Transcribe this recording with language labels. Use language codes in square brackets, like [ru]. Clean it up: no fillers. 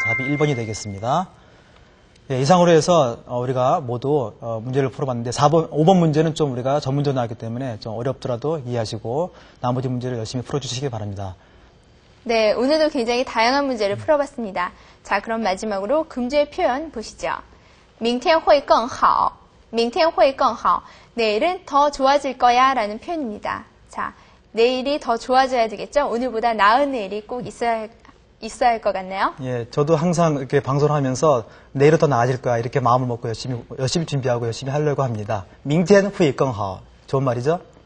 [ko] 답이 1번이 되겠습니다. 예, 이상으로 해서 우리가 모두 문제를 풀어봤는데, 5번 문제는 좀 우리가 전문적으로 나왔기 때문에 좀 어렵더라도 이해하시고, 나머지 문제를 열심히 풀어주시기 바랍니다. 네, 오늘도 굉장히 다양한 문제를 풀어봤습니다. 자, 그럼 마지막으로 금주의 표현 보시죠. [zh] 明天会更好, 明天会更好. [ko] 내일은 더 좋아질 거야 라는 표현입니다. 자, 내일이 더 좋아져야 되겠죠? 오늘보다 나은 내일이 꼭 있어야 할 것 같네요. 예, 저도 항상 이렇게 방송을 하면서 내일은 더 나아질 거야 이렇게 마음을 먹고 열심히 준비하고 열심히 하려고 합니다. [zh] 明天会更好. [ko] 좋은 말이죠?